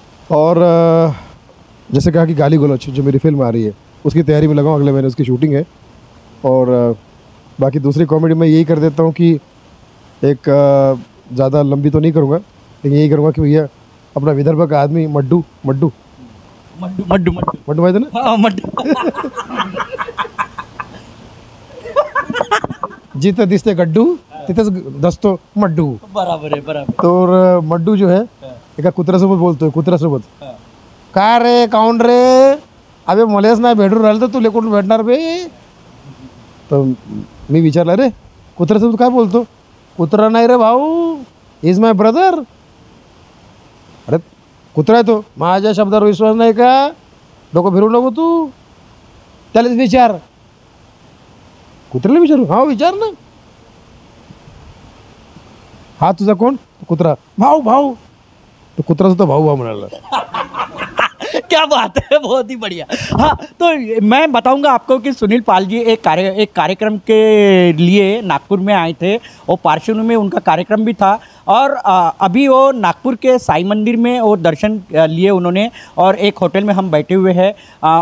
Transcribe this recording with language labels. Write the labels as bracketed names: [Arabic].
[Hindi] और जैसे कहा कि गाली गलौच जो मेरी फिल्म आ रही है, उसकी तैयारी में लगा हूँ, अगले महीने उसकी शूटिंग है। और बाकी दूसरी कॉमेडी मैं यही कर देता हूँ कि एक ज़्यादा लंबी तो नहीं करूँगा, लेकिन यही करूँगा कि भैया अपना विदर्भ का आदमी मड्डू भाई था ना, हाँ, मड्डू। [Marathi] जिथे दिसते गड्डू तिथेच दसतो मड्डू. बराबर आहे. तर मड्डू जो है एका कुत्र्यासोबत बोलतोय, कुत्र्यासोबत, काय रे काऊन रे, अबे मलेच नाही भेटून राहिलं तर तुला कोण भेटणार बे. तर मी विचारलं, रे कुत्र्यासोबत काय बोलतो. कुत्रा नाही रे भाऊ, [English] Is my brother. [Marathi] अरे कुत्रा आहे तो, माझ्या शब्दावर विश्वास नाही का, डोकं फिरू नको तू, त्यालाच विचार. कुत्र्याला विचारू, हा विचार ना. हा तुझा कोण, कुत्रा. भाऊ भाऊ. तो कुत्रा सुद्धा भाऊ भाऊ म्हणाला. [Hindi] क्या बात है, बहुत ही बढ़िया। हाँ, तो मैं बताऊंगा आपको कि सुनील पाल जी एक कार्यक्रम के लिए नागपुर में आए थे। वो पार्श्वनी में उनका कार्यक्रम भी था और अभी वो नागपुर के साई मंदिर में वो दर्शन लिए उन्होंने और एक होटल में हम बैठे हुए हैं।